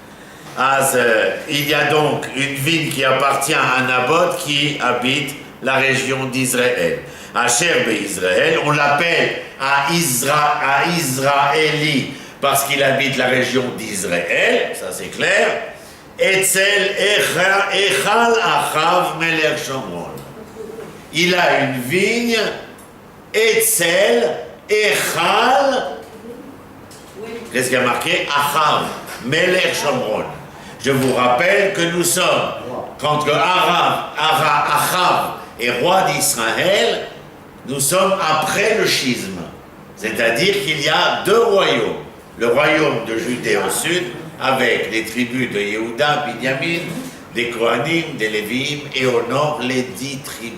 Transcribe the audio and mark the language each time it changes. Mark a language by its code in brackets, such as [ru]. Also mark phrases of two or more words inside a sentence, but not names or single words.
[fr] Il y a donc une ville qui appartient à Naboth qui habite la région d'Israël. [he] אשר בישראל, [fr] on l'appelle à Israéli parce qu'il habite la région d'Israël, ça c'est clair. [he] אצל היכל אחאב מלך שומרון. [fr] Il a une vigne, [he] אצל היכל. [fr] Qu'est-ce qu'il y a marqué? [he] אחאב מלך שומרון. [fr] Je vous rappelle que nous sommes, quand Achav est roi d'Israël, nous sommes après le schisme. C'est-à-dire qu'il y a deux royaumes. Le royaume de Judée au sud, avec les tribus de Yehuda, Binyamin, des Kohanim, des Lévi'im, et au nord, les 10 tribus.